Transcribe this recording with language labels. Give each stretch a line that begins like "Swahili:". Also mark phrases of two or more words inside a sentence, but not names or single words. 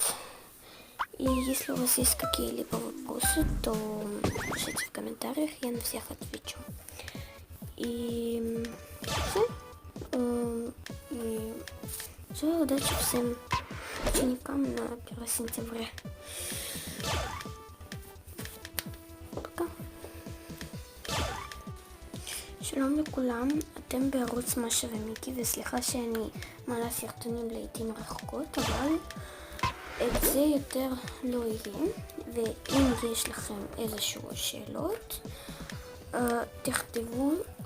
Russian: И если у вас есть какие-либо вопросы, то пишите в комментариях, я на всех отвечу. И все. И все, удачи всем ученикам на 1 сентября.
Hebrew: שלום לכולם, אתם בערוץ משה ומיקי, וסליחה שאני מעלה סרטונים לעתים רחוקות, אבל את זה יותר לא יהיה, ואם יש לכם איזשהו שאלות, תכתבו,